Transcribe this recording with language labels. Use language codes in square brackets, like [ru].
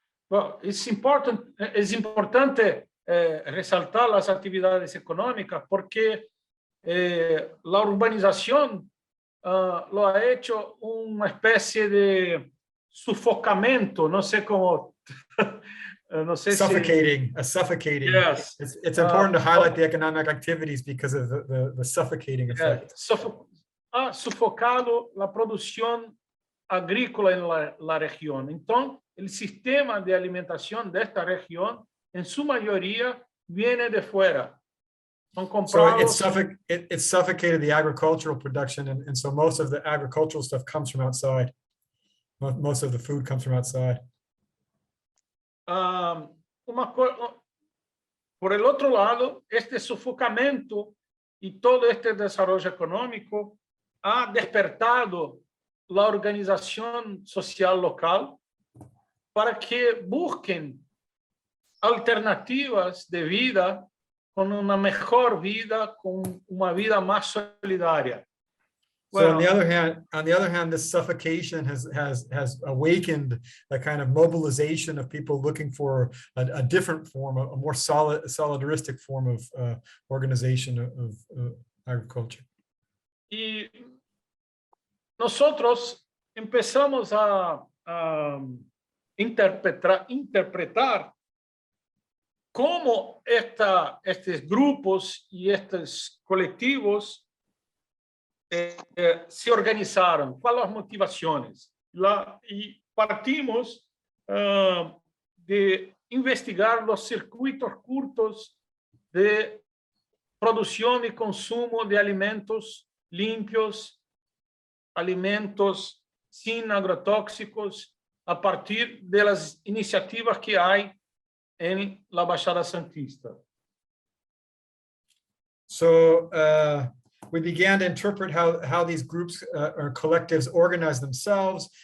[en] Well, it's [es] importante resaltar las actividades económicas porque la urbanización lo ha hecho una especie de sufocamiento, no sé cómo. No sé [en] suffocating. Yes. It's important to highlight the economic activities because of the suffocating effect. [es] Ha sufocado la producción agrícola en la región. Entonces, el sistema de alimentación de esta región, en su mayoría, viene de fuera. Son comprados. [en] So it suffocated the agricultural production, and so most of the agricultural stuff comes from outside. Most of the food comes from outside. [es] Por el otro lado, este sofocamiento y todo este desarrollo económico ha despertado la organización social local para que busquen alternativas de vida, con una mejor vida, con una vida más solidaria. [en] So on the other hand, this suffocation has awakened a kind of mobilization of people looking for a different form, a more solidaristic form of organization of agriculture. [es] Y nosotros empezamos a interpretar cómo estos grupos y estos colectivos se organizaron, cuáles las motivaciones. Y partimos de investigar los circuitos cortos de producción y consumo de alimentos limpios, alimentos sin agrotóxicos, a partir de las iniciativas que hay en la Baixada Santista. [en] So we began to interpret how these groups or collectives organize themselves.